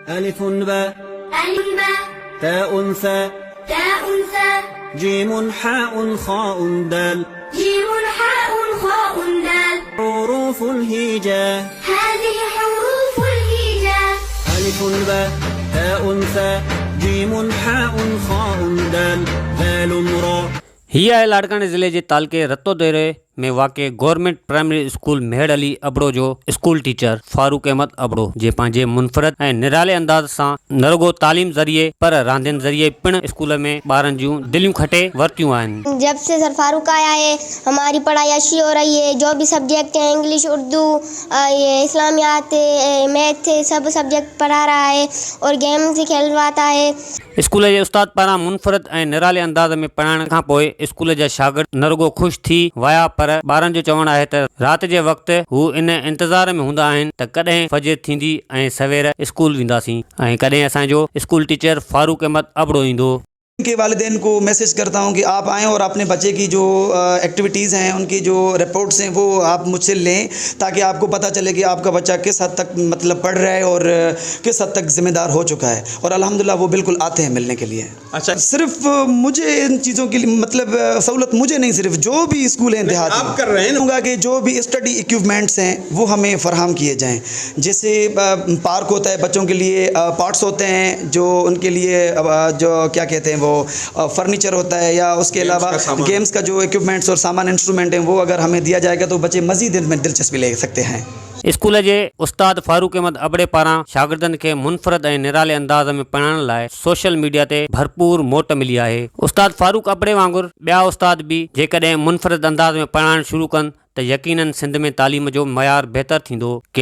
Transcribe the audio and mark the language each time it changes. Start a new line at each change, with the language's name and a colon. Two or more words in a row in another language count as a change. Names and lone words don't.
Arabic: ألف باء تاء ثاء جيم حاء خاء دال حروف الهجاء هذه حروف الهجاء ألف باء تاء ثاء جيم حاء خاء دال ذال را.
Sindhi: हीअ आहे लाड़काने ज़िले जे तालके रतोदेरे में वाक़े
English: government primary school
Sindhi: मेहर अली अबड़ो जो
English: school teacher
Sindhi: फारूक अहमद अबड़ो जे पंहिंजे मुनफरद ऐं निराले अंदाज़ सां न रुगो तालीम ज़रिए पर रांदियुनि ज़रिए पिण स्कूल में ॿारनि जूं दिलियूं खटे वरितियूं आहिनि।
Urdu: جب سے سر فاروق آیا ہے ہماری پڑھائی اچھی ہو رہی ہے. جو بھی سبجیکٹ ہیں انگلش، اردو، یہ اسلامیات، میتھ، سب سبجیکٹ پڑھا رہا ہے اور گیم سے کھلواتا ہے.
Sindhi: स्कूल जे उस्ताद पारां मुनफरद ऐं निराले अंदाज़ में पढ़ाइण खां पोइ स्कूल जा शागिर्द न रुगो ख़ुशि थी विया पर ॿारनि जो चवणु आहे त राति जे वक़्तु हू इन इंतज़ार में हूंदा आहिनि त कॾहिं फजर थींदी ऐं सवेर स्कूल वेंदासीं ऐं कॾहिं असांजो
English: school teacher
Sindhi: फारूक अहमद अबड़ो ईंदो।
Urdu: کے والدین کو میسج کرتا ہوں کہ آپ آئیں اور اپنے بچے کی جو ایکٹیویٹیز ہیں، ان کی جو رپورٹس ہیں، وہ آپ مجھ سے لیں تاکہ آپ کو پتا چلے کہ آپ کا بچہ کس حد تک مطلب پڑھ رہا ہے اور کس حد تک ذمہ دار ہو چکا ہے. اور الحمدللہ وہ بالکل آتے ہیں ملنے کے لیے. अच्छा, صرف مجھے ان چیزوں کی مطلب سہولت مجھے نہیں، صرف جو بھی سکول ہیں دیہات آپ کر رہے ہیں نا کہ جو بھی
English: study equipments
Urdu: ہیں وہ ہمیں فراہم کیے جائیں. جیسے پارک ہوتا ہے بچوں کے لیے، پارٹس ہوتے ہیں جو ان کے لیے جو کیا کہتے ہیں وہ فرنیچر ہوتا ہے، یا اس کے علاوہ گیمز کا جو ایکوپمنٹس اور سامان انسٹرومنٹ ہیں وہ اگر ہمیں دیا جائے گا تو بچے مزید ان میں دلچسپی لے سکتے ہیں.
Sindhi: स्कूल जे उस्ताद फारूक अहमद अबड़े पारां शागिर्दनि खे मुनफरद ऐं निराले अंदाज़ में पढ़ाइण लाइ
English: social media
Sindhi: ते भरपूर मोट मिली आहे। उस्ताद फारूक अबड़े वांगुरु ॿिया उस्ताद बि जेकॾहिं मुनफरद अंदाज़ में पढ़ाइण शुरू कनि त यकीनन सिंध में तालीम जो मयार बहितर थींदो।